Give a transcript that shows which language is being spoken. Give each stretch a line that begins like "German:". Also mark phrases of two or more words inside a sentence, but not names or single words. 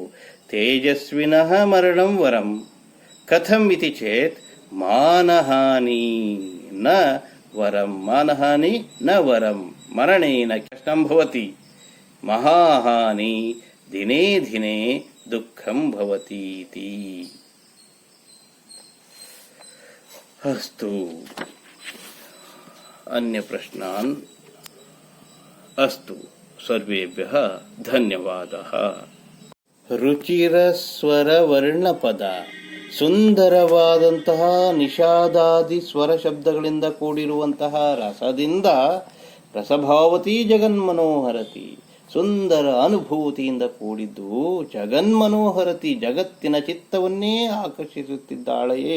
Sanskrit: ತೇಜಸ್ವಿನಃ ಮರಣಂ ವರಂ ಕಥಂ ಇತಿ ಚೇತ್ ಮಾನಹಾನಿ ನ ವರಂ. ಮಾನಹಾನಿ ನ ವರಂ ಮರಣೇನ ಕಷ್ಟಂ ಭವತಿ. ಮಹಾಹಾನಿ ದಿನೇ ದಿನೇ ದುಃಖಂ ಭವತೀತಿ. ಅಸ್ತು. ಅನ್ಯ ಪ್ರಶ್ನಾನ್ ಅಸ್ತು. ಸರ್ವೇಭ್ಯಃ ಧನ್ಯವಾದಃ. ರುಚಿರಸ್ವರ ವರ್ಣಪದ
Kannada: ಸುಂದರವಾದಂತಹ ನಿಷಾದಾದಿ ಸ್ವರ ಶಬ್ದಗಳಿಂದ ಕೂಡಿರುವಂತಹ ರಸದಿಂದ
Sanskrit: ರಸಭಾವತಿ ಜಗನ್ಮನೋಹರತಿ,
Kannada: ಸುಂದರ ಅನುಭೂತಿಯಿಂದ ಕೂಡಿದ್ದು ಜಗನ್ಮನೋಹರತಿ, ಜಗತ್ತಿನ ಚಿತ್ತವನ್ನೇ ಆಕರ್ಷಿಸುತ್ತಿದ್ದಾಳೆಯೇ.